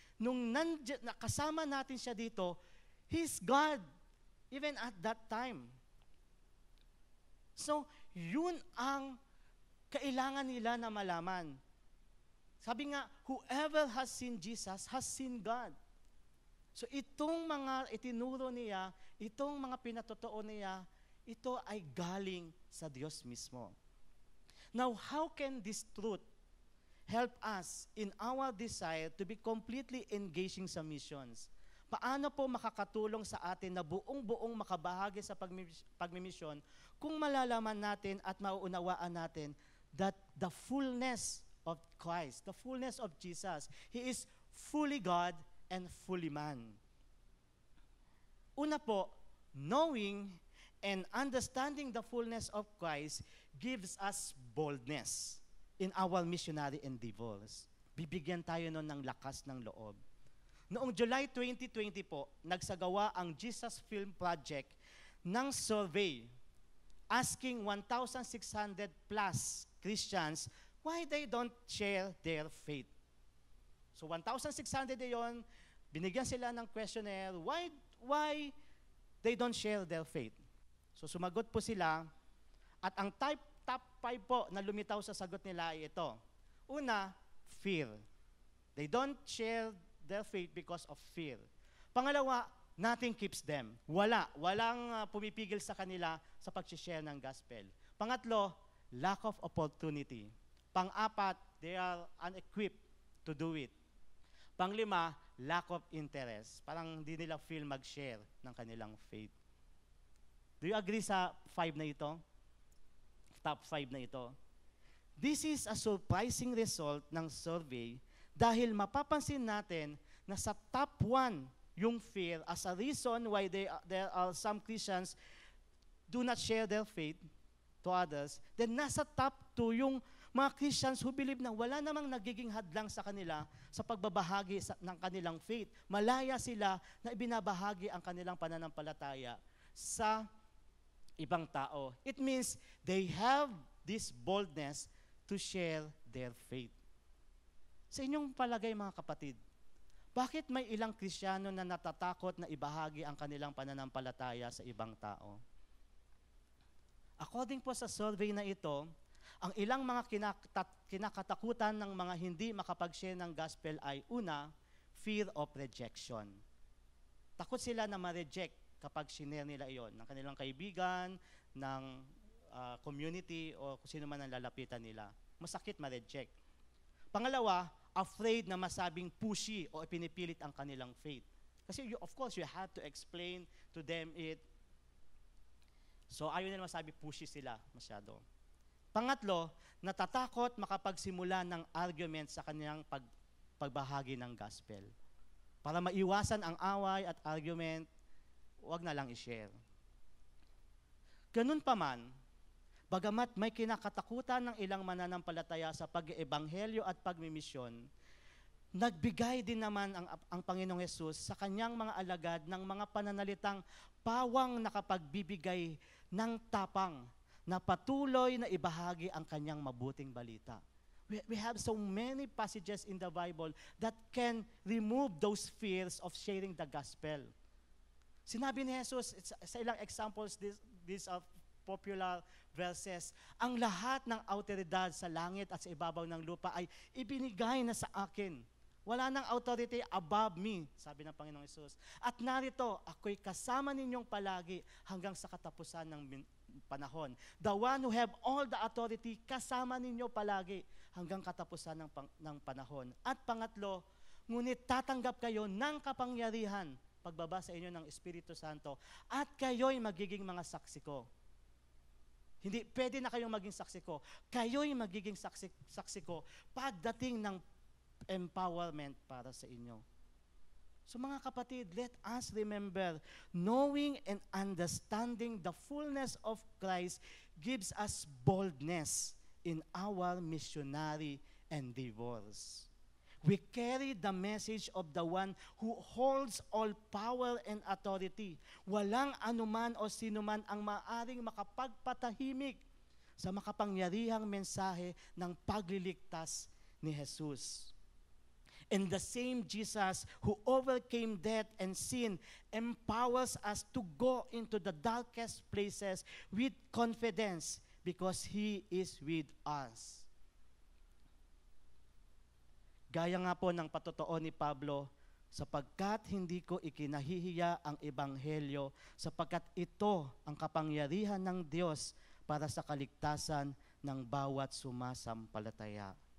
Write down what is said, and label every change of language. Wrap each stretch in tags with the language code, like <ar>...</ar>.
<tl>Nung kasama natin siya dito,</tl> <en>He is God even at that time.</en> <tl>So, yun ang kailangan nila na malaman. Sabi nga,</tl> <en>whoever has seen Jesus has seen God.</en> <tl>So itong mga itinuro niya, itong mga pinatotoo niya, ito ay galing sa Diyos mismo.</tl> <en>Now, how can this truth help us in our desire to be completely engaging sa missions?</en> <tl>Paano po makakatulong sa atin na buong-buong makabahagi sa pagmimisyon kung malalaman natin at mauunawaan natin</tl> <en>that the fullness of Christ, the fullness of Jesus, He is fully God and fully man.</en> <tl>Una po,</tl> <en>knowing and understanding the fullness of Christ gives us boldness in our missionary endeavors.</en> <tl>Bibigyan tayo nun ng lakas ng loob. Noong July 2020 po, nagsagawa ang</tl> <en>Jesus Film Project ng survey asking 1,600 plus Christians why they don't share their faith. So 1,600</en> <tl>yon, binigyan sila ng</tl> <en>questionnaire, why they don't share their faith.</en> <tl>So sumagot po sila, at ang top 5 po na lumitaw sa sagot nila ay ito. Una, fear.</tl> <en>They don't share their faith because of fear.</en> <tl>Pangalawa,</tl> <en>nothing keeps them.</en> <tl>Walang pumipigil sa kanila sa pag-share ng gospel. Pangatlo,</tl> <en>lack of opportunity.</en> <tl>Pang-apat,</tl> <en>they are unequipped to do it.</en> <tl>Panglima,</tl> <en>lack of interest.</en> <tl>Parang hindi nila feel mag-share ng kanilang faith.</tl> <en>Do you agree</en> <tl>sa 5 na ito? Top 5 na ito?</tl> <en>This is a surprising result</en> <tl>ng survey dahil mapapansin natin</tl> <en>na sa top 1 yung fear as a reason why there are some Christians do not share their faith to others, then nasa top 2 yung mga Christians who believe</en> <tl>na wala namang nagiging hadlang sa kanila sa pagbabahagi ng kanilang</tl> <en>faith.</en> <tl>Malaya sila na ibinabahagi ang kanilang pananampalataya sa ibang tao.</tl> <en>It means they have this boldness to share their faith.</en> <tl>Sa inyong palagay mga kapatid, bakit may ilang Kristiyano na natatakot na ibahagi ang kanilang pananampalataya sa ibang tao? According po sa survey na ito, ang ilang mga kinakatakutan ng mga hindi makapag-share ng gospel ay una,</tl> <en>fear of rejection.</en> <tl>Takot sila na ma-reject kapag sinare nila iyon ng kanilang kaibigan, ng community, o kung sino man ang lalapitan nila. Masakit ma-reject. Pangalawa, afraid na masabing pushy o ipinipilit ang kanilang faith.</tl> <en>Kasi of course, you have to explain to them it.</en> <tl>So ayaw nila masabi pushy sila masyado. Pangatlo, natatakot makapagsimula ng argument sa kanilang pagbahagi ng gospel. Para maiwasan ang away at argument, huwag na lang i-share. Ganun pa man, bagamat may kinakatakutan ng ilang mananampalataya sa pag-eebanghelyo at pagmimisyon, nagbigay din naman ang Panginoong Hesus sa kanyang mga alagad ng mga pananalitang pawang nakapagbibigay ng tapang na patuloy na ibahagi ang kanyang mabuting balita.</tl> <en>We have so many passages in the Bible that can remove those fears of sharing the gospel.</en> <tl>Sinabi ni Jesus sa ilang examples,</tl> <en>these are popular verses,</en> <tl>ang lahat ng autoridad sa langit at sa ibabaw ng lupa ay ibinigay na sa akin. Wala nang</tl> <en>authority above me,</en> <tl>sabi ng Panginoong Hesus. At narito, ako'y kasama ninyong palagi hanggang sa katapusan ng panahon.</tl> <en>The one who have all the authority,</en> <tl>kasama ninyo palagi hanggang katapusan ng panahon. At pangatlo, ngunit tatanggap kayo ng kapangyarihan pagbaba sa inyo ng Espiritu Santo at kayo'y magiging mga saksi ko. Hindi, pwede na kayong maging saksi ko. Kayo'y magiging saksi ko pagdating ng empowerment para sa inyo. So mga kapatid,</tl> <en>let us remember, knowing and understanding the fullness of Christ gives us boldness in our missionary endeavors. We carry the message of the one who holds all power and authority.</en> <tl>Walang anuman o sinuman ang maaring makapagpatahimik sa makapangyarihang mensahe ng pagliligtas ni Jesus.</tl> <en>And the same Jesus who overcame death and sin empowers us to go into the darkest places with confidence because He is with us.</en> <tl>Gaya nga po ng patotoo ni Pablo, sapagkat hindi ko ikinahihiya ang ebanghelyo, sapagkat ito ang kapangyarihan ng Diyos para sa kaligtasan ng bawat sumasampalataya.</tl>